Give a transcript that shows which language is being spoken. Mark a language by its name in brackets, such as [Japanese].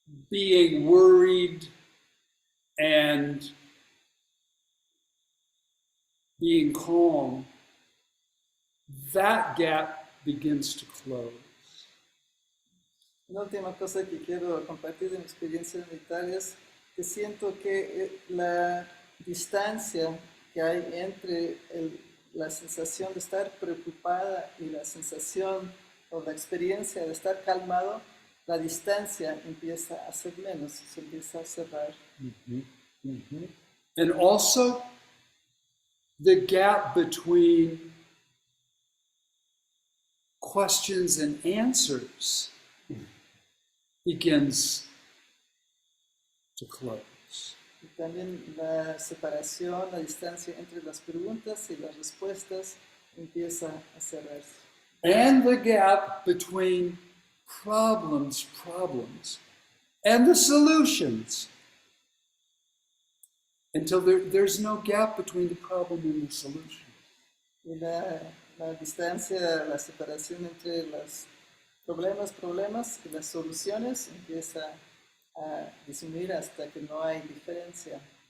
[English] being worried and being calm, that gap begins to close. [Spanish] Una última cosa que quiero compartir de mi experiencia militar es que siento que la distancia que hay entre la sensación de estar preocupada y la sensación o la experiencia de estar calmado, la distancia empieza a ser menos, se empieza a cerrar. [English] And also, the gap between questions and answers begins to close. [Spanish] Y también la separación, la distancia entre las preguntas y las respuestas empieza a cerrarse. [English] And the gap between problems, and the solutions. Until there's no gap between the problem and the solution. [Spanish] Y la distancia, la separación entre los problemas y las soluciones empieza a disminuir hasta que no hay diferencia.